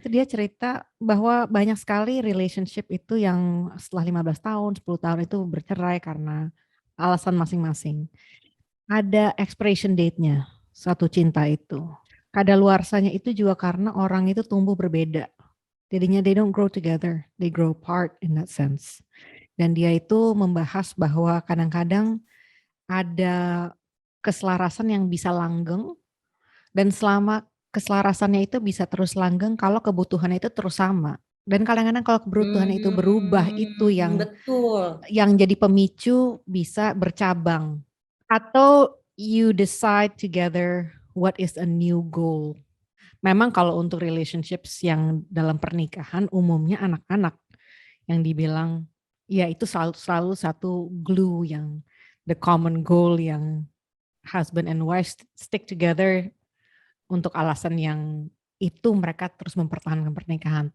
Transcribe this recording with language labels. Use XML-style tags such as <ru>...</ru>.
<id>Dia cerita bahwa banyak sekali relationship itu yang setelah 15 tahun, 10 tahun itu bercerai karena alasan masing-masing. Ada expiration date-nya suatu cinta itu. Kadaluarsanya itu juga karena orang itu tumbuh berbeda. Jadinya</id> <en>they don't grow together, they grow apart in that sense.</en> <id>Dan dia itu membahas bahwa kadang-kadang ada keselarasan yang bisa langgeng, dan selama keselarasannya itu bisa terus langgeng kalau kebutuhannya itu terus sama. Dan kadang-kadang kalau kebutuhan itu berubah, itu yang betul, yang jadi pemicu bisa bercabang. Atau</id> <en>you decide together what is a new goal.</en> <id>Memang kalau untuk relationships yang dalam pernikahan umumnya anak-anak yang dibilang ya itu selalu satu glue, yang</id> <en>the common goal</en> <id>yang</id> <en>husband and wife stick together</en> <id>untuk alasan yang itu mereka terus mempertahankan pernikahan.</id>